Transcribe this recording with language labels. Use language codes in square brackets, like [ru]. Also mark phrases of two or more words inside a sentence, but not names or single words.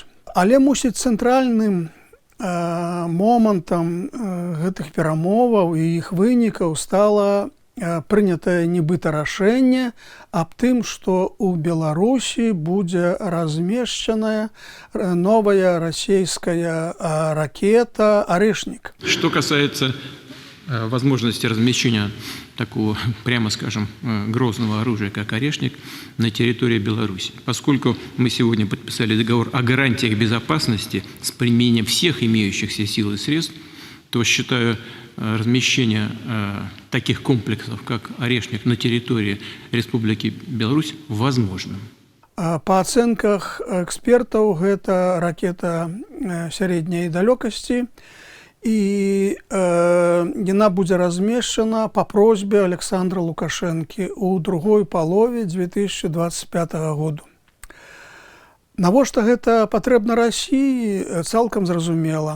[be] Але, мусіць, цэнтральным момантам гэтых перамоваў і іх вынікаў стала прынятае нібыта рашэнне аб тым, што ў Беларусі будзе размешчаная новая расійская ракета «Орешник». [ru] Что касается возможности размещения такого, прямо скажем, грозного оружия, как «Орешник», на территории Беларуси. Поскольку мы сегодня подписали договор о гарантиях безопасности с применением всех имеющихся сил и средств, то считаю размещение таких комплексов, как «Орешник», на территории Республики Беларусь возможным. [be] По ацэнках экспертаў, гэта ракета сярэдняй далёкасці, і яна будзе размешчана па просьбе Александра Лукашэнкі ў другой палове 2025 году. Навошта гэта патрэбна Расіі, цалкам зразумела.